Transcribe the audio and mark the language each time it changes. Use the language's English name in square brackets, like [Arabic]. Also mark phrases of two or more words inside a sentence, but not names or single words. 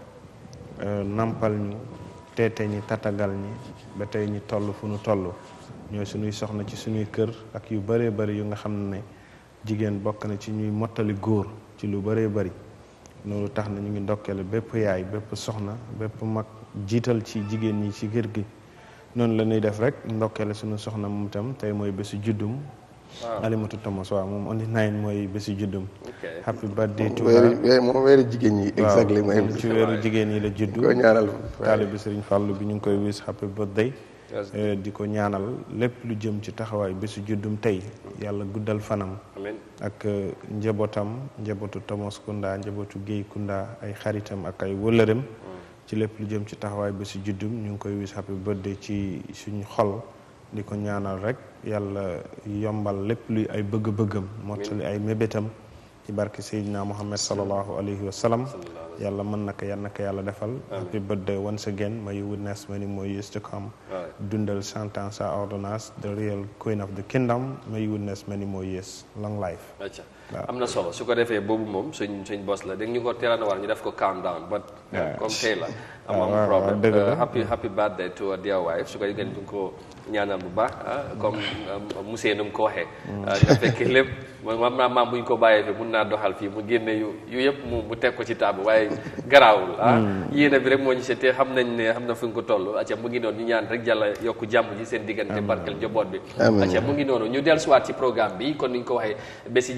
[Wolof] nampal ñu teete ñi tatagal ñi ba tey ñi toll fu nu toll ñooy suñuy soxna ci suñuy kër ak yu bëree bëri yu nga xam ne jigéen bokk na ci ñuy mottali góor ci lu bëree bëri loolu tax na ñu ngi ndokkale bépp yaay bépp soxna bépp mag jiital ci jigéen ñi ci kër gi noonu la ñuy def rek ndokkale suñu soxna moom itam tey mooy bésu juddum Alimatu Thomas waaw moom [English] on the 9 [Wolof] mooy bésu juddum [English] happy birthday to her [Wolof] moom weeru jigéen ñi exactly mooy ci weeru jigéen ñi la juddu ko ñaanal taalibe Sëriñ Fàllu bi ñu ngi koy wis [English] happy birthday [Wolof] di ko ñaanal lépp lu jëm ci taxawaay bésu juddum tey yàlla guddal fanam ak njabootu Thomas Kunda njabootu Géey Kunda ay xaritam ak ay wëllëreem ci lépp lu jëm ci taxawaay bésu juddum ñu ngi koy wis [English] happy birthday [Wolof] ci suñu xol di ko ñaanal rek yàlla yombal lépp luy ay bëgg-bëggam mottali ay mébétam ci barke Seydina Muhammad [Arabic] sallallahu alayhi wa sallam [Wolof] yàlla mën na ko yàlla defal [English] happy birthday once again may you witness many more years to come [Wolof] dundal 100 ans sa ordonnance [English] the real queen of the kingdom may you witness many more years long life [Wolof] am na solo su ko defee boobu moom suñ boss la dégg ñu ko teel a war ñu def ko countdown but comme tey la am problème [English] happy birthday to a dear wife [Wolof] su ko gën ñu ko ñaanal bu baax [French] comme monsieur [Wolof] nu mu ko waxee nga fekk lépp maam bu ñu ko bàyyee fi mun naa doxal fii mu génne yu yëpp mu teg ko ci table waaye garaawul yéena bi rek moo ñu seetee xam nañ ne xam na fu ñu ko toll acca mu ngi noonu ñu ñaan rek yàlla yokk jàmm ji seen diggante barkel njaboot bi acca mu ngi noonu ñu dellusiwaat ci [French] programme bi [Wolof] kon ni ñu ko waxee bési